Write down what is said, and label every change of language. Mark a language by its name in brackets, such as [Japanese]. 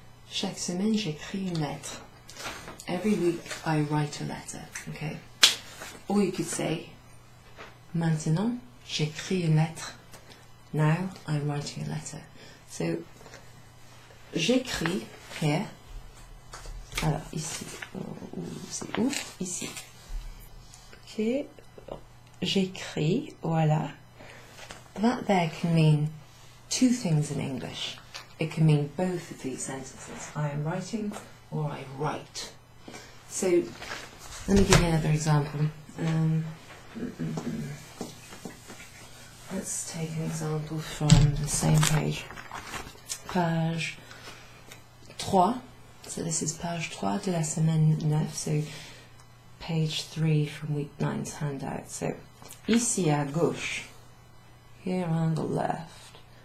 [French] Chaque semaine, j'écris une lettre. [English] Every week, I write a letter. Okay? Or you could say, [French] maintenant, j'écris une lettre. [English] Now, I'm writing a letter. So, j'écris, here. [French] Alors, ici. C'est où? Ici. [English] Okay. [French] J'écris, voilà. [English] That there can mean two things in English. it can mean both of these sentences. I am writing or I write. So let me give you another example. Let's take an example from the same page. Page 3. So this is page 3 [French] de la semaine 9. [English] So page 3 from week 9's handout. So [French] ici à gauche, [English] here on the left.